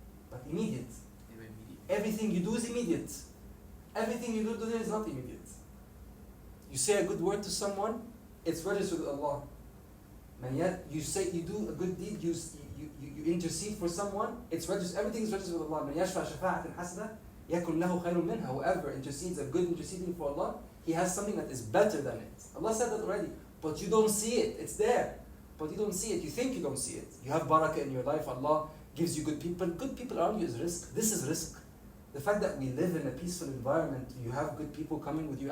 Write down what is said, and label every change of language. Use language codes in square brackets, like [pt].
[en] But immediate. Maybe immediate. Everything you do is immediate. Everything you do today is not immediate. You say a good word to someone, it's registered with Allah. And yet you say you do a good deed, you intercede for someone, it's registered. Everything is registered with Allah. [ar] من يشفع شفاعة حسنة يكن له خير منها. [en] Whoever intercedes a good interceding for Allah, he has something that is better than it. Allah said that already, but you don't see it. It's there, but you don't see it. You think you don't see it. You have barakah in your life. Allah gives you good people. Good people around you is risk. This is risk. The fact that we live in a peaceful environment, you have good people coming with you.